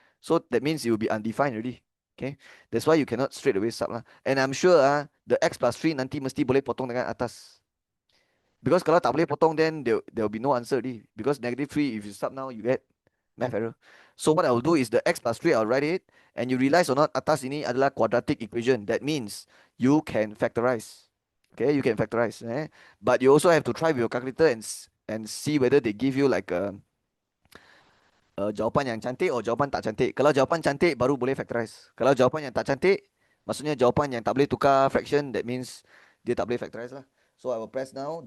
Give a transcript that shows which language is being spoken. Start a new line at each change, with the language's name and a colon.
English: So that means it will be undefined already. Okay, that's why you cannot straight away sub lah. And I'm sure the x plus 3
Malay: nanti mesti boleh potong dengan atas.
English: Because
Malay: kalau tak boleh potong,
English: then there will be no answer already. Because negative 3, if you sub now, you get math error. So what I will do is the x plus 3, I'll write it. And you realize or not,
Malay: atas ini adalah
English: quadratic equation. That means you can factorize. Okay, you can factorize. But you also have to try with your calculator and see whether they give you like a
Malay: jawapan yang cantik atau jawapan tak cantik. Kalau jawapan cantik baru boleh factorize. Kalau jawapan yang tak cantik, maksudnya jawapan yang tak boleh tukar fraction,
English: that means
Malay: dia tak boleh factorize lah.
English: So I will press now.